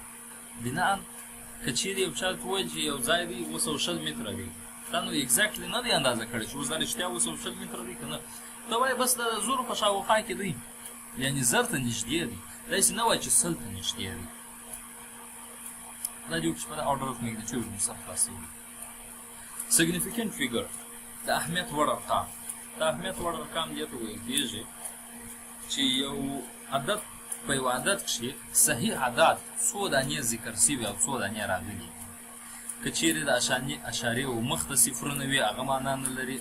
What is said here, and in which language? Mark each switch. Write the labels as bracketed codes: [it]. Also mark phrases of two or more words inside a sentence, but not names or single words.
[ps] بنا که چېرې یو چا ته وویل چې یو ځای دی 200 متره دی، تا نو اګزیکټلي نه دی اندازه کړی چې اوس دا رښتیا 200 متره دی که نه، ته وایې بس د 0 په شاوخوا کې دی، یعنې 1000 ته نږدې دی. داسې نه وایي چې 100 ته نږدې دی. دا دې وکړي چې په دا [en] order of magnitude [ps] مو سم خلاصوي. [en] significant figure [ps] د اهمیت وړ ارقام د اهمیت وړ ارقام دې ته ویل کېږي چې یو عدد په یو عدد کښې صحیح عدد څو دانې ذکر سوي او څو دانې راغلي. که چیرې د اشاریو مخ ته صفرونه وي هغه معنا نه لري.